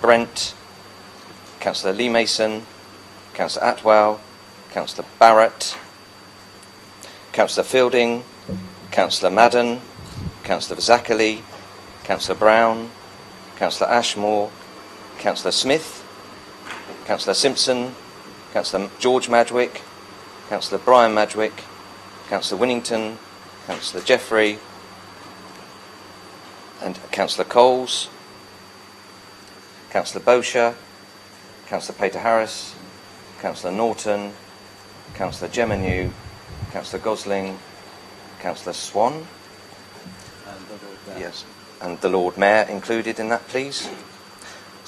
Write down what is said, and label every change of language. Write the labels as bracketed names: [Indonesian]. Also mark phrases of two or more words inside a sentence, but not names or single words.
[English] Brent, Councillor Lee Mason, Councillor Atwell, Councillor Barrett, Councillor Fielding, Councillor Madden, Councillor Zachary, Councillor Brown, Councillor Ashmore, Councillor Smith, Councillor Simpson, Councillor George Madwick, Councillor Brian Madwick, Councillor Winnington, Councillor Jeffrey, and Councillor Coles, Councillor Bosher, Councillor Peter Harris, Councillor Norton, Councillor Geminu, Councillor Gosling, Councillor Swan, yes, and the Lord Mayor included in that, please.